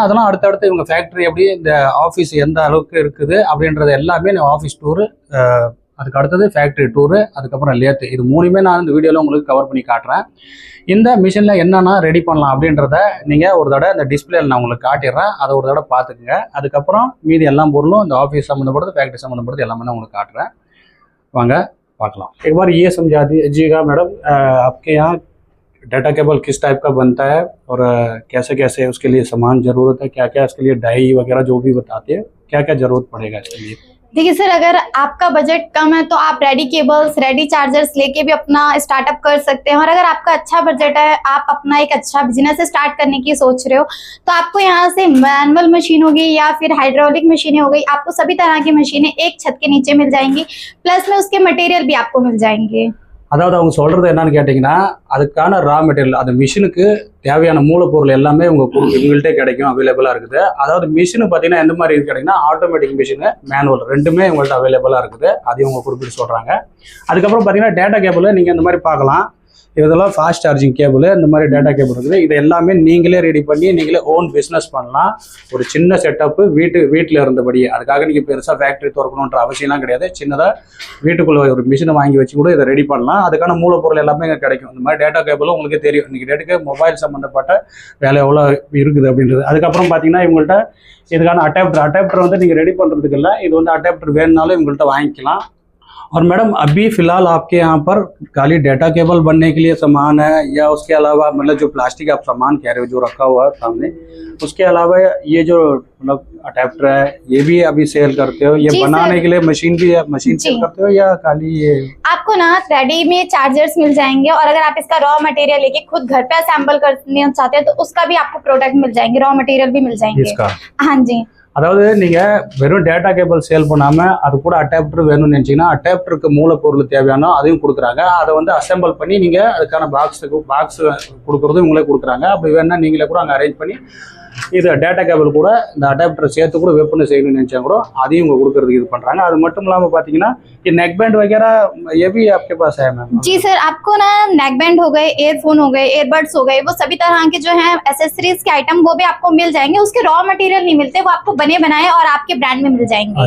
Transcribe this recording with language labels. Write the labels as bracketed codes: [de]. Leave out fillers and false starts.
[ta] அதெல்லாம் அடுத்தடுத்து இவங்க ஃபேக்ட்ரி எப்படி, இந்த ஆஃபீஸ் எந்த அளவுக்கு இருக்குது அப்படின்றது எல்லாமே நான் ஆஃபீஸ் டூரு, அதுக்கு அடுத்தது ஃபேக்ட்ரி டூரு, அதுக்கப்புறம் லேத்து, இது மூணுமே நான் இந்த வீடியோவில் உங்களுக்கு கவர் பண்ணி காட்டுறேன். இந்த மிஷினில் என்னென்னா ரெடி பண்ணலாம் அப்படின்றத நீங்கள் ஒரு தடவை இந்த டிஸ்பிளேயில் நான் உங்களுக்கு காட்டிடுறேன். அதை ஒரு தடவை பார்த்துக்குங்க. அதுக்கப்புறம் மீதி எல்லா பொருளும் இந்த ஆஃபீஸ் சம்மந்தப்படுறது, ஃபேக்ட்ரி சம்மந்தப்படுறது எல்லாமே நான் உங்களுக்கு காட்டுறேன். வாங்க பார்க்கலாம். [hi] एक बार ये समझा दीजिएगा मैडम, आपके यहाँ डाटा केबल किस टाइप का बनता है और कैसे कैसे उसके लिए सामान ज़रूरत है, क्या क्या इसके लिए डाई वगैरह जो भी बताते हैं, क्या क्या ज़रूरत पड़ेगा इसके लिए? देखिए सर, अगर आपका बजट कम है तो आप रेडी केबल्स, रेडी चार्जर्स लेके भी अपना स्टार्टअप कर सकते हैं। और अगर आपका अच्छा बजट है, आप अपना एक अच्छा बिजनेस स्टार्ट करने की सोच रहे हो, तो आपको यहाँ से मैनुअल मशीन होगी या फिर हाइड्रोलिक मशीनें हो गई, आपको सभी तरह की मशीनें एक छत के नीचे मिल जाएंगी। प्लस में उसके मटेरियल भी आपको मिल जाएंगे। [ta] அதாவது அவங்க சொல்கிறது என்னன்னு கேட்டிங்கன்னா, அதுக்கான ரா மெட்டீரியல், அந்த மிஷினுக்கு தேவையான மூலப்பொருள் எல்லாமே இவங்கள்ட்டே கிடைக்கும், அவைலபிளாக இருக்குது. அதாவது மிஷினு பார்த்தீங்கன்னா எந்த மாதிரி கேட்டிங்கன்னா, ஆட்டோமேட்டிக் மிஷினு, மேனுவல் ரெண்டுமே இவங்கள்ட்ட அவைலபிளாக இருக்குது. அதையும் அவங்க குறிப்பிட்டு சொல்கிறாங்க. அதுக்கப்புறம் பார்த்தீங்கன்னா டேட்டா கேபிள் நீங்கள் இந்த மாதிரி பார்க்கலாம். இதெல்லாம் ஃபாஸ்ட் சார்ஜிங் கேபிள், இந்த மாதிரி டேட்டா கேபிள் இருக்குது. இது எல்லாமே நீங்களே ரெடி பண்ணி நீங்களே ஓன் பிஸ்னஸ் பண்ணலாம். ஒரு சின்ன செட்டப்பு வீட்டில் இருந்தபடி, அதுக்காக நீங்கள் பெருசாக ஃபேக்ட்ரி திறக்கணுன்ற அவசியம்லாம் கிடையாது. சின்னதாக வீட்டுக்குள்ளே ஒரு மிஷினை வாங்கி வச்சு கூட இதை ரெடி பண்ணலாம். அதுக்கான மூலப்பொருள் எல்லாமே இங்கே கிடைக்கும். இந்த மாதிரி டேட்டா கேபிளும் உங்களுக்கு தெரியும். இன்றைக்கி டேட்டுக்கு மொபைல் சம்மந்தப்பட்ட வேலை எவ்வளோ இருக்குது அப்படின்றது. அதுக்கப்புறம் பார்த்தீங்கன்னா இவங்கள்ட்ட இதுக்கான அடாப்டர் வந்து நீங்கள் ரெடி பண்ணுறதுக்கு இல்லை, இது வந்து அடாப்டர் வேணுனாலும் இவங்கள்ட்ட வாங்கிக்கலாம். [hi] और मैडम अभी फिलहाल आपके यहाँ पर खाली डाटा केबल बनने के लिए सामान है या उसके अलावा मतलब जो प्लास्टिक आप सामान कह रहे हो जो रखा हुआ है सामने, उसके अलावा ये जो मतलब अडेप्टर है ये भी अभी सेल करते हो? ये बनाने के लिए मशीन सेल करते हो या खाली ये? आपको ना रेडी में चार्जर्स मिल जाएंगे, और अगर आप इसका रॉ मटेरियल लेके खुद घर पे असेंबल करना चाहते हैं तो उसका भी आपको प्रोडक्ट मिल जाएंगे, रॉ मटेरियल भी मिल जाएंगे इसका। हाँ जी, [ta] அதாவது நீங்க வெறும் டேட்டா கேபிள் சேல் பண்ணாம அது கூட அடாப்டர் வேணும்னு நினைச்சீங்கன்னா அடாப்டருக்கு மூலப்பொருள் தேவையான அதையும் கொடுக்குறாங்க. அதை வந்து அசெம்பிள் பண்ணி நீங்க அதுக்கான பாக்ஸ் கொடுக்கறதும் இவங்களே கொடுக்குறாங்க. அப்படி வேணா நீங்களே கூட அங்கே அரேஞ்ச் பண்ணி இது டேட்டா கேபிள் கூட இந்த அடாப்டர் சேர்த்து கூட விற்பனை செய்யணும்னு நினைச்சா கூட அதையும் இவங்க கொடுக்கறதுக்கு இது பண்றாங்க. அது மட்டும் இல்லாம பாத்தீங்கன்னா [hi] ये नेक बैंड वगैरह ये भी आपके पास है मैम? जी सर, आपको ना नेक बैंड हो गए, एयरफोन हो गए, एयरबड्स हो गए, वो सभी तरह के जो है एसेसरीज के आइटम वो भी आपको मिल जाएंगे. उसके रॉ मटेरियल नहीं मिलते, वो आपको बने बनाए और आपके ब्रांड में मिल जाएंगे.